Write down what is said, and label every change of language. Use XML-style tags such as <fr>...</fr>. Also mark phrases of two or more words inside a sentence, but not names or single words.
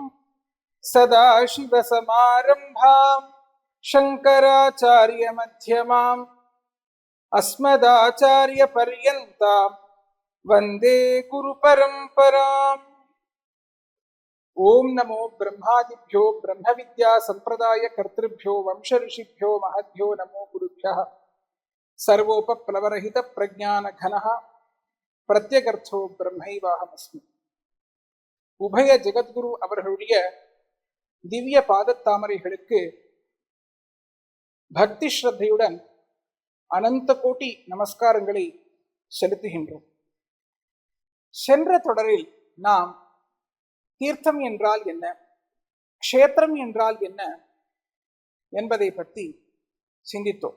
<sa>सदाशिवसमारम्भां शङ्कराचार्यमध्यमाम् अस्मदाचार्यपर्यन्तां वन्दे गुरुपरम्पराम्। ओं नमो ब्रह्मादिभ्यो ब्रह्मविद्या संप्रदाय कर्तृभ्यो वंश ऋषिभ्यो महद्भ्यो नमो गुरुभ्यः। सर्वोपप्लवरहित प्रज्ञान घनः प्रत्यगर्थो ब्रह्मैवाहमस्मि।</sa> <ta>உபய ஜெகத்குரு அவர்களுடைய திவ்ய பாதத்தாமரைகளுக்கு பக்தி ஸ்ரத்தையுடன் அனந்த கோட்டி நமஸ்காரங்களை செலுத்துகின்றோம். சென்ற தொடரில் நாம் தீர்த்தம் என்றால் என்ன, க்ஷேத்திரம் என்றால் என்ன என்பதை பற்றி சிந்தித்தோம்.</ta>